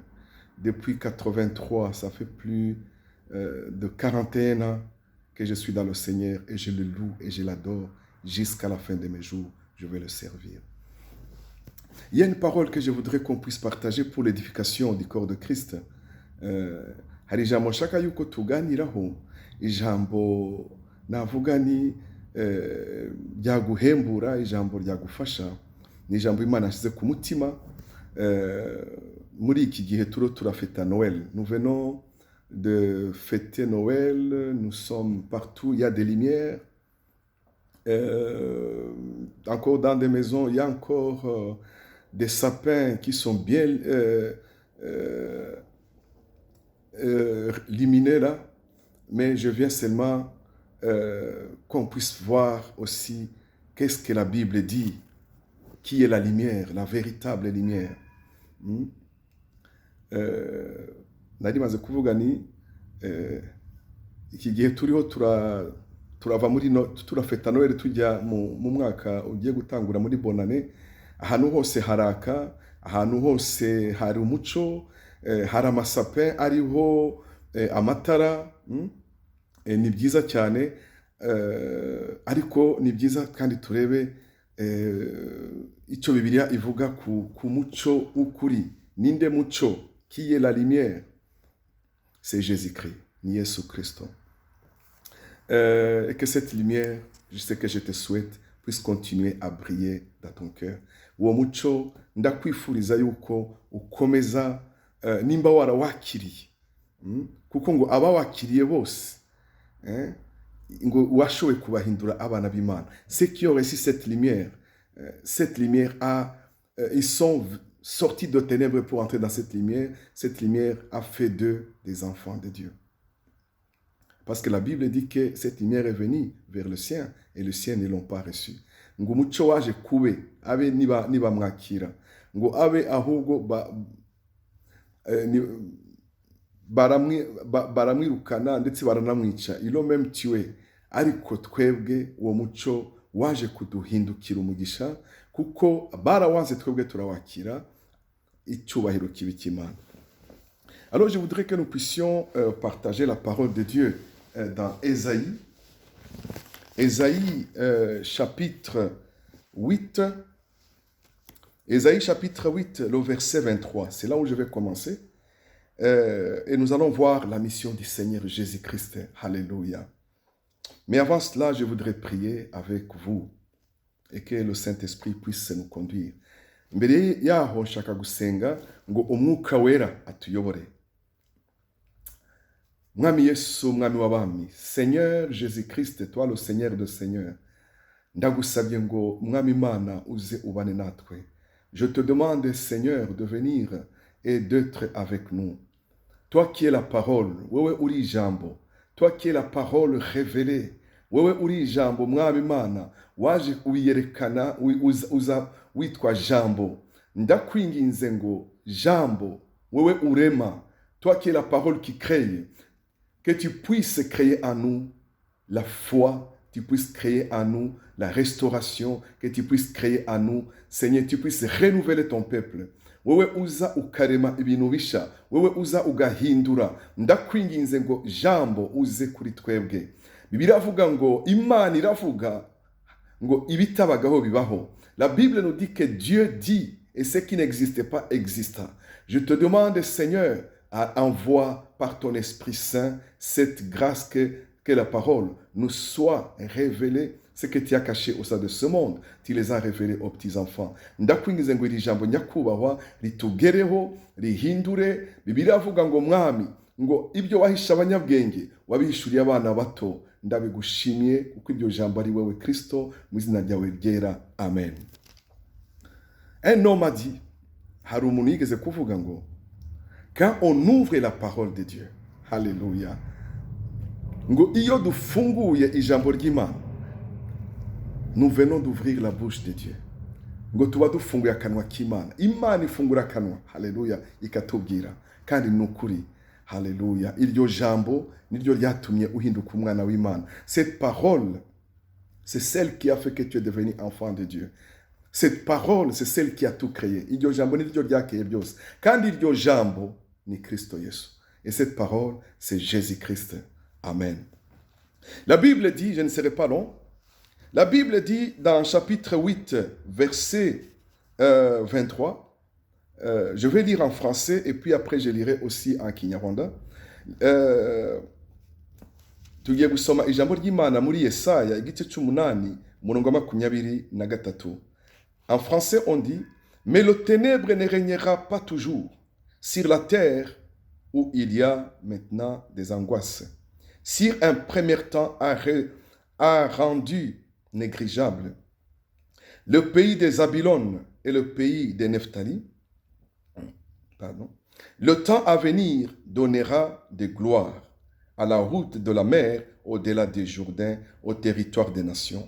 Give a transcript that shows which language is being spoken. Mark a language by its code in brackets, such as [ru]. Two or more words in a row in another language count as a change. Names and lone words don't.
[fr] Depuis 83, ça fait plus de 41 ans que je suis dans le Seigneur et je le loue et je l'adore jusqu'à la fin de mes jours. Je vais le servir. Il y a une parole que je voudrais qu'on puisse partager pour l'édification du corps de Christ. [rw] Hari ijambo nshaka yuko tuganiraho, ijambo navuga ni ryaguhembura, ijambo ryagufasha, ni ijambo Imana yashyize ku mutima. Muri iki gihe turafeta Noël. [fr] Nous venons de fêter Noël, nous sommes partout, il y a des lumières. Encore dans des maisons, il y a encore des sapins qui sont bien illuminés là. Mais je viens seulement qu'on puisse voir aussi qu'est-ce que la Bible dit, qui est la lumière, la véritable lumière. [rw] Nari maze kuvuga ni iki gihe turiho turava muri turafeta Noel tujya mu mwaka ugiye gutangura muri bonane. Ahantu hose haraka, ahantu hose hari umuco, hari amasapin ariho amatara. Ni byiza cyane, ariko ni byiza kandi turebe icyo Bibiliya ivuga ku muco ukuri. Ninde muco? [fr] Qui est la lumière? C'est Jésus-Christ, ni Yesu Christo. Et que cette lumière, je sais que je te souhaite, puisse continuer à briller dans ton cœur. [rw] Uwo muco ndakwifuriza yuko ukomeza nimba warawakiriye, kuko ngo abawakiriye bose ngo washoboye kubahindura abana b'Imana. [fr] Ceux qui ont reçu cette lumière ils sont sortis de ténèbres pour entrer dans cette lumière. Cette lumière a fait d'eux des enfants de Dieu. Parce que la Bible dit que cette lumière est venue vers le sien et le sien ne l'ont pas reçue. [rw] Ngo umuco waje kube abe niba mwakira, ngo abe ahubwo baramwirukana ndetse baranamwica, [fr] ilo même tué. [rw] Ariko twebwe uwo muco waje kuduhindukira umugisha, kuko barawanze twebwe turawakira, icyubahiro kibi cy'Imana. [fr] Alors je voudrais que nous puissions partager la parole de Dieu dans Ésaïe. Ésaïe chapitre 8. Ésaïe chapitre 8, le verset 23. C'est là où je vais commencer. Et nous allons voir la mission du Seigneur Jésus-Christ. Alléluia. Mais avant cela, je voudrais prier avec vous et que le Saint-Esprit puisse nous conduire. [rw] Mbere yaho nshaka gusenga ngo umwuka wera atuyobore. Mwami Yesu, mwami w'abami, [fr] Seigneur Jésus-Christ, toi le Seigneur de Seigneur, [rw] ndagusabye ngo mwami Imana uze ubane natwe. [fr] Je te demande, Seigneur, de venir et d'être avec nous. Toi qui es la parole, [rw] wewe uri ijambo, [fr] toi qui es la parole révélée, [rw] wewe uri ijambo, mwami Imana, waje uyerekana, uza witwa jambo. Ndakwinginze ngo jambo, wewe urema, [fr] toi qui es la parole qui crée, que tu puisses créer en nous la foi, tu puisses créer en nous la restauration, que tu puisses créer en nous, Seigneur, tu puisses renouveler ton peuple. [rw] Wewe uza ukarema ibintu bisha, wewe uza ugahindura. Ndakwinginze ngo jambo uze kuri twebwe. Bibiliya avuga ngo Imana iravuga ngo ibitabagaho bibaho. [fr] La Bible nous dit que Dieu dit et ce qui n'existe pas exista. Je te demande, Seigneur, envoie par ton Esprit Saint cette grâce que la parole nous soit révélée. Ce que tu as caché au sein de ce monde, tu les as révélés aux petits-enfants. [rw] Ndakwingize ngo iri jambo nyakubahwa ritugereho, rihindure. Bibiliya avuga ngo mwami, ngo ibyo wahisha abanyabwenge wabihishuriye abana bato. Ndabigushimiye kuko ibyo jambo ari wewe Kristo, mu izina ryawe ryera. [fr] Amen. Un homme a dit, [rw] hari umuntu yigeze kuvuga ngo, [fr] quand on ouvre la parole de Dieu, Alléluia, [rw] ngo iyo dufunguye ijambo ry'Imana, [fr] nous venons d'ouvrir la bouche de Dieu. [rw] Ngo tuba dufunguye akanwa k'Imana. Imana ifungura akanwa, Haleluya, ikatubwira. Kandi ni ukuri, Haleluya. Iryo jambo niryo ryatumye uhinduka umwana w'Imana. [fr] Cette parole, c'est celle qui a fait que tu es devenu enfant de Dieu. Cette parole, c'est celle qui a tout créé. [rw] Iryo jambo niryo ryakeye byose. Kandi iryo jambo ni Kristo Yesu. [fr] Et cette parole, c'est Jésus-Christ. Amen. La Bible dit, je ne serai pas long, la Bible dit dans chapitre 8, verset 23, je vais lire en français et puis après je lirai aussi en Kinyarwanda. [rw] Tugiye gusoma ijambo ry'Imana muri Yesaya igice cy'umunani umurongo wa 23. [fr] En français on dit, mais le ténèbre ne régnera pas toujours sur la terre où il y a maintenant des angoisses. Si un premier temps a rendu négligeable le pays des Zabylone et le pays des Nephtali, le temps à venir donnera des gloires à la route de la mer, au-delà des Jourdains, au territoire des nations.